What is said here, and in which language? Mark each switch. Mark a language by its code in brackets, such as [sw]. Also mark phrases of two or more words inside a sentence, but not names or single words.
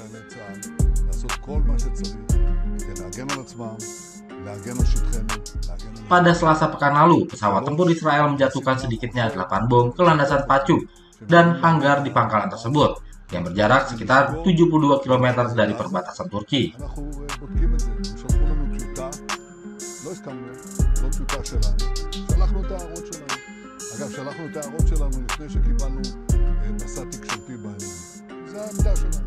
[id] Pada Selasa pekan lalu, pesawat tempur Israel menjatuhkan sedikitnya 8 bom ke landasan pacu dan hanggar di pangkalan tersebut, yang berjarak sekitar 72 km dari perbatasan Turki. [he] אגב, שלחנו את ההערות שלנו לפני שקיבלנו מסע תקשורתי בעניין. זו העמדה שלנו.